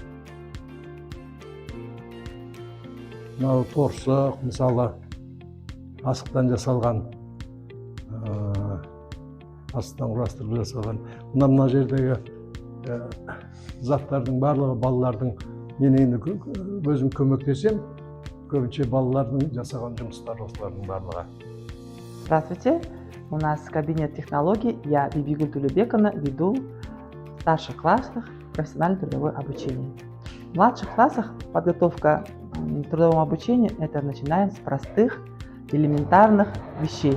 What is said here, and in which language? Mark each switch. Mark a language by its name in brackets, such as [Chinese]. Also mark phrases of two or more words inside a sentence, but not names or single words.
[Kazakh] Мынау торсық, мысалы, асықтан жасалған, астан құрастырып жасалған. Мына жердегі заттардың барлығы балалардың, мен енді өзім көмектесем, көбінше балалардың жасаған жұмыстары осылардың барлығы. [Russian] Здравствуйте, у нас кабинет технологий. Я Бибигуль Тулебековна, веду в старших классах профессионально-трудовое обучение. В младших классах подготовка к трудовому обучению это начинаем с простых, элементарных вещей.